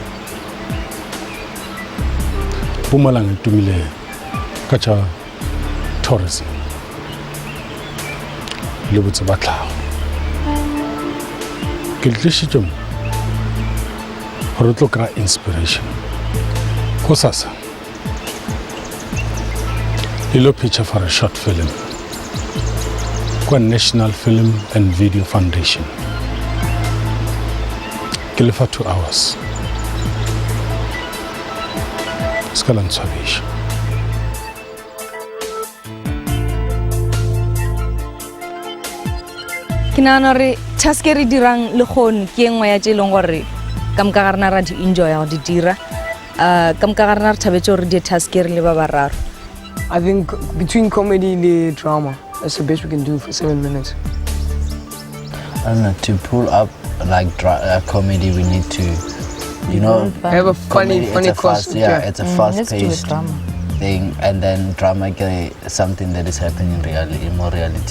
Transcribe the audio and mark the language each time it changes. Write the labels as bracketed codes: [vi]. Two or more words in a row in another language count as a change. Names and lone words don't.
[nso] Mpumalanga e tumile ka tša tourism le botse ba tlhago. Ke le tlišitše mo gore o tlo kry-a inspiration. Go sasa le lo [en] picture for a short film [nso] kwa National Film and Video Foundation. Ke lefa 2 hours. Ska la ntshwabisha. Ke nagana gore task e re dirang le kgone ke engwe ya tše e leng gore ka moka ga rena ra di enjoya go di dira ka moka ga rena re thabetse gore di task e re le ba bararo. [en] I think between comedy and drama, that's the best we can do for 7 minutes. I don't know, to pull up like comedy, we need to, you know, have a funny fast, it's a fast-paced thing, and then drama something that is happening in more reality.